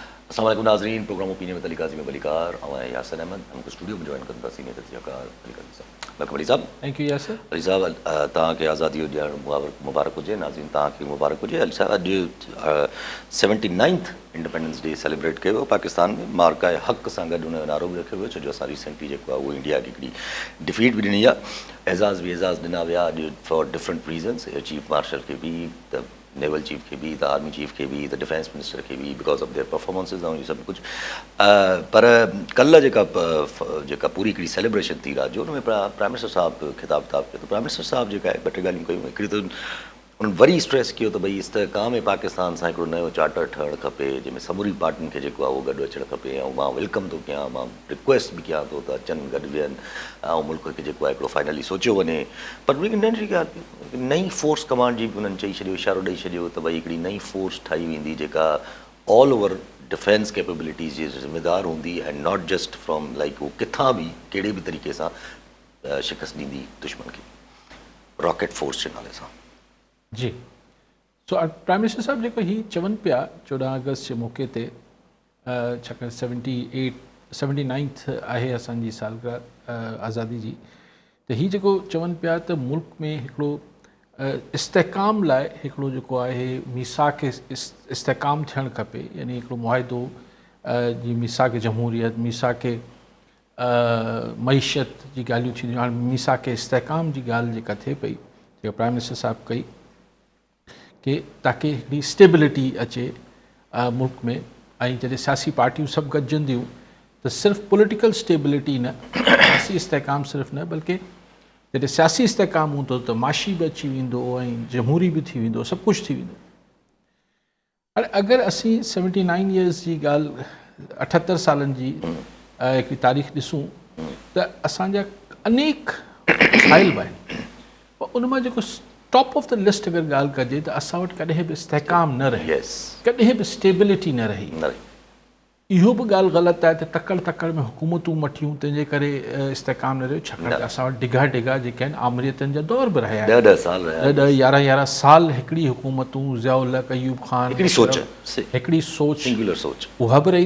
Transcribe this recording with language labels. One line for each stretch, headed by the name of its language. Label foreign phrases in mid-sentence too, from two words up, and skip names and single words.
Urdu: السلام علیکم ناظرین، پروگرام اوپینین میں علی قاضی میں بلیکار اور یاسین احمد ہم کو اسٹوڈیو میں جوائن کرتا سینیئر تجزیہ کار علی قاضی صاحب۔ ویلکم علی صاحب.
English: Thank you Yasir.
Sindhi: अली साहब तव्हांखे आज़ादी जो ॾियणु मुबारक हुजे। नाज़रीन तव्हांखे मुबारक हुजे। अली साहब अॼु
English: 79th Independence Day celebrate
Sindhi: कयो वियो पाकिस्तान में। मार्का हक़ सां गॾु हुन जो नारो बि रखियो वियो, छो जो असां रिसेंटली जेको आहे उहो इंडिया खे हिकिड़ी डिफीट बि ॾिनी आहे। एज़ाज़ बि एज़ाज़ ॾिना विया अॼु
English: for different reasons. Chief Marshal
Sindhi: खे बि, त
English: naval chief
Urdu: کے بھی,
English: the army chief
Urdu: کے بھی,
English: the defence minister
Urdu: کے بھی,
English: because of their performances
Sindhi: ऐं इहे सभु कुझु। पर कल्ह जेका पूरी हिकिड़ी सेलिब्रेशन थी राति जो, हुन में
English: Prime Minister
Sindhi: साहब ख़िताब कयो। त
English: Prime Minister
Sindhi: साहब जेका आहे ॿ टे ॻाल्हियूं कयूं। हिकिड़ी त उन्हनि वरी स्ट्रेस कयो त भई इस्तेहकाम पाकिस्तान सां हिकिड़ो नयो चार्टर ठहणु खपे, जंहिंमें समूरी पार्टियुनि खे जेको आहे उहो गॾु अचणु खपे। ऐं मां वेलकम थो कयां, मां रिक्वेस्ट बि कयां थो त अचनि, गॾु वेहनि ऐं मुल्क खे जेको आहे हिकिड़ो फाइनली सोचियो वञे। पर नंढी ॻाल्हि, नई
English: force command
Sindhi: जी बि उन्हनि चई छॾियो, इशारो ॾेई छॾियो त भई हिकिड़ी नई फोर्स ठाही वेंदी जेका
English: all over defence capabilities
Sindhi: जी ज़िम्मेदार हूंदी
English: and not just from like
Sindhi: उहो किथां बि कहिड़े बि तरीक़े सां शिकस्त ॾींदी दुश्मन खे,
English: Rocket Force
Sindhi: जे नाले सां। जी, सो
English: Prime Minister
Sindhi: साहब जेको ही चवनि पिया 14 अगस्त जे मौक़े ते, छाकाणि 79th आहे असांजी सालगिरह आज़ादी जी, त ही जेको चवनि पिया त मुल्क में हिकिड़ो इस्तेहकाम लाइ हिकिड़ो जेको आहे मीसाक इस्तेहकाम थियणु खपे, यानी हिकिड़ो मुआहिदो जी मीसाक जमहूरियत, मीसाक मईशत जी ॻाल्हियूं थींदियूं। हाणे मीसाक इस्तेहकाम जी ॻाल्हि जेका थिए पई, जेका
English: Prime Minister
Sindhi: साहब कई कि ताकि हिकिड़ी स्टेबिलिटी अचे मुल्क में, ऐं जॾहिं सियासी पार्टियूं सभु गॾिजंदियूं त सिर्फ़ु
English: political stability
Sindhi: न, सियासी इस्तेहकाम सिर्फ़ु न, बल्कि जॾहिं सियासी इस्तेहकाम हूंदो त माशी बि अची वेंदो ऐं जमहूरी बि थी वेंदो, सभु कुझु थी वेंदो। हाणे अगरि असीं 79 ईयर्स जी ॻाल्हि, 78 सालनि जी हिकिड़ी तारीख़ ॾिसूं त असांजा अनेक मसाइल बि आहिनि, पर उन मां जेको
English: top of the list
Sindhi: अगरि ॻाल्हि कजे त असां वटि कॾहिं बि इस्तेहकाम न रही, कॾहिं बि स्टेबिलिटी न रही। इहो बि ॻाल्हि ग़लति आहे त तकड़ में हुकूमतूं मटियूं, तंहिंजे करे इस्तेहकाम न रहियो, छाकाणि त असां वटि डिघा जेके आहिनि आमरियतनि जा दौर बि रहिया आहिनि। 11 साल हिकिड़ी हुकूमतूं, ज़ियाउल हक़, अयूब खान, हिकिड़ी सोच उहा बि रही।